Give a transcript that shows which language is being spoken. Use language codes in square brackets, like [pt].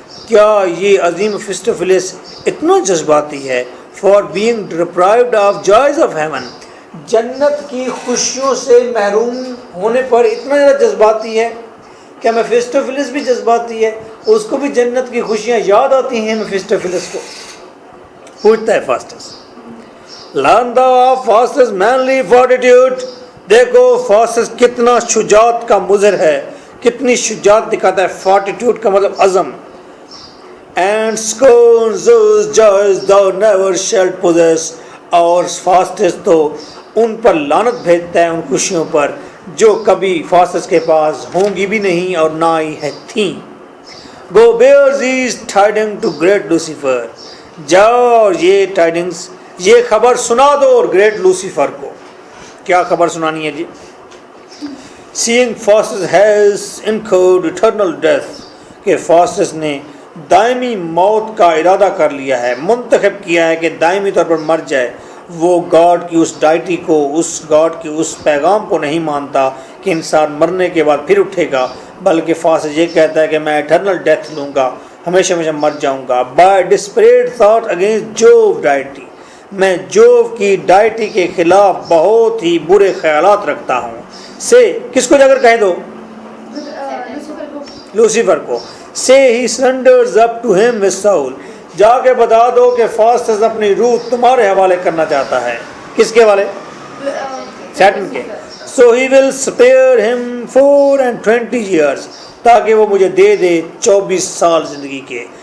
[ur] کیا یہ عظیم میفسٹوفیلس اتنا جذباتی ہے. [en] for being deprived of joys of heaven. [ur] جنت کی خوشیوں سے محروم ہونے پر اتنا زیادہ جذباتی ہے. کیا میفسٹوفیلس بھی جذباتی ہے؟ اس کو بھی جنت کی خوشیاں یاد آتی ہیں میفسٹوفیلس کو. پوچھتا ہے [en] Faustus. learn thou of Faustus manly fortitude. [ur] دیکھو فاسٹس کتنا شجاعت کا مظہر ہے، کتنی شجاعت دکھاتا ہے. فارٹیٹیوڈ کا مطلب عزم. [en] and scorns those joys thou never shalt possess. [ur] اور فاسٹس تو ان پر لعنت بھیجتا ہے، ان خوشیوں پر جو کبھی فاسٹس کے پاس ہوں گی بھی نہیں اور نہ ہی ہے تھیں. [en] go bear these tidings to great Lucifer. [ur] جاؤ اور یہ ٹائڈنگز، یہ خبر سنا دو اور گریٹ لوسیفر کو. کیا خبر سنانی ہے جی؟ [en] seeing Faustus has incurred eternal death. [ur] کہ فاسٹس نے دائمی موت کا ارادہ کر لیا ہے، منتخب کیا ہے کہ دائمی طور پر مر جائے. وہ گاڈ کی اس ڈائٹی کو، اس گاڈ کی اس پیغام کو نہیں مانتا کہ انسان مرنے کے بعد پھر اٹھے گا، بلکہ فاسٹس یہ کہتا ہے کہ میں ایٹرنل ڈیتھ لوں گا، ہمیشہ ہمیشہ مر جاؤں گا. [en] By desperate thought against Jove deity. [ur] میں جوو کی ڈائٹی کے خلاف بہت ہی برے خیالات رکھتا ہوں. سے کس کو جا کر کہہ دو؟ لوسیفر کو. [en] Say he surrenders up to him with soul. [ur] جا کے بتا دو کہ فاسٹس اپنی روح تمہارے حوالے کرنا چاہتا ہے. کس کے حوالے؟ سیٹن کے. [en] So he will spare him 420 years. [ur] تاکہ وہ مجھے دے دے 24 سال زندگی کے.